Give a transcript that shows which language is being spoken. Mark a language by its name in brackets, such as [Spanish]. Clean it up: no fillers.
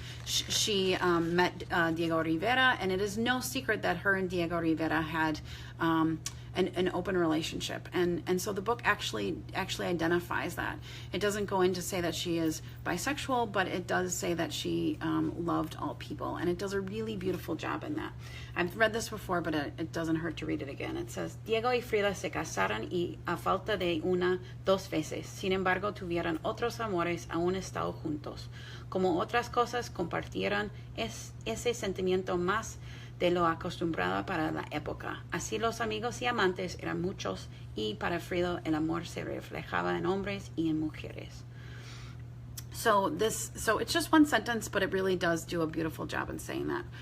[English] She met Diego Rivera, and it is no secret that her and Diego Rivera had an open relationship, and so the book actually identifies that. It doesn't go in to say that she is bisexual, but it does say that she loved all people, and it does a really beautiful job in that. I've read this before, but it doesn't hurt to read it again. It says, [Spanish] Diego y Frida se casaron y a falta de una, dos veces, sin embargo tuvieron otros amores aún estado juntos. Como otras cosas compartieron ese sentimiento más de lo acostumbrado para la época. Así los amigos y amantes eran muchos, y para Frida el amor se reflejaba en hombres y en mujeres. [English] So it's just one sentence, but it really does do a beautiful job in saying that.